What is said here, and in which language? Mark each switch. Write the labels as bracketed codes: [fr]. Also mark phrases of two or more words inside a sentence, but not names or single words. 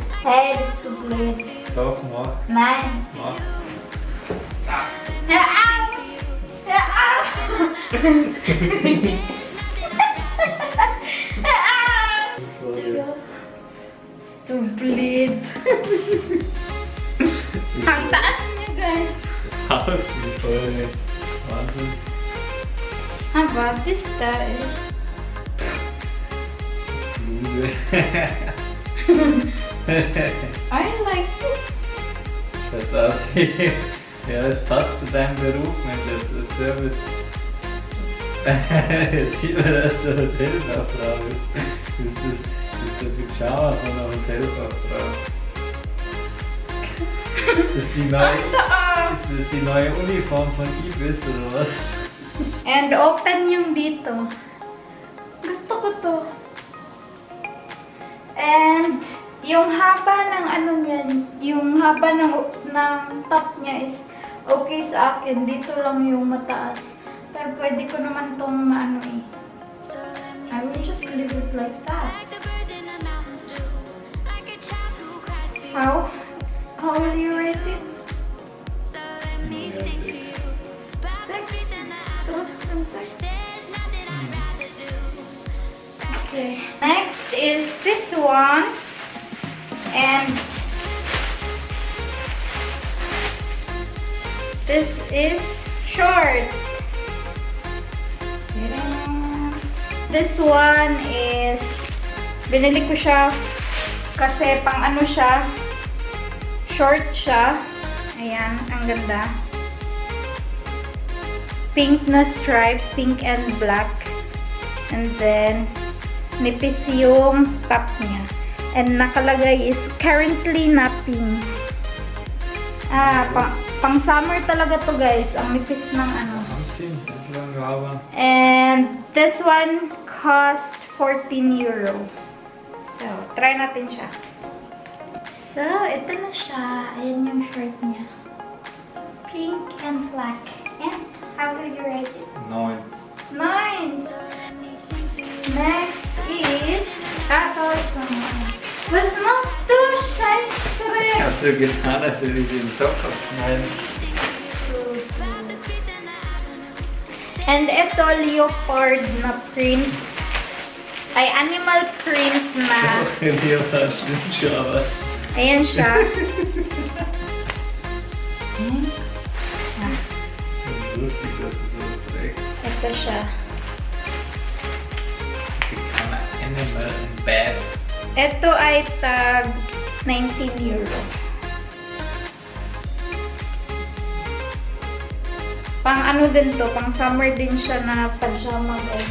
[de] Hey, bist du blöd? Doch, mach. Nein. Mach. Hör auf! Hör auf! Hör auf! Bist du blöd? [tl] Ang taas niya, guys. [de] Aus, wie voll. Wahnsinn. Aber this da ist... Bluse. [en] I like this. [de] Das aussieht. Ja, es passt zu deinem Beruf, Mensch. Das ist Service. Jetzt sieht man, dass du Hotelfachfrau bist. Das ist der Pyjama von einer Hotelfachfrau. Ist das die neue Uniform von Ibis oder was? [en] And open [tl] yung dito. Yung haba ng ano niyan, yung haba ng top niya [en] is okay [tl] sa akin. Dito lang yung mataas. Pero pwede ko naman tong maano eh. [en] I will just leave it like that. How? How will you rate it? 6? 2 from 6? Okay. Next is this one. And this is short. This one is [tl] binili ko siya kasi pang ano siya, short siya. Ayan, ang ganda. Pink na stripe, [en] pink and black. And then [tl] nipis yung top niya. And nakalagay is currently napping. Pang summer talaga to guys. Ang nipis ng ano. [en] And this one cost 14 euro. [tl] So, try natin siya. So, ito na siya. Ayan yung shirt niya. [en] Pink and black. And how will you rate it? 9. 9! Next is... [tl] ito. [de] Was machst du, Scheiße? Hast du getan, als hätte ich den Zopf abschneiden? [tl] And ito, leopard na print. Ay, [en] animal print [tl] na. Hindi ako [de] stimmt schon, aber... [tl] Ayan siya. [de] Lustig, dass du so trägst. [tl] Ito siya. [en] Become an animal in bed. [tl] Ito ay tag 19 euro. Pang ano din to, pang summer din siya na pajama guys.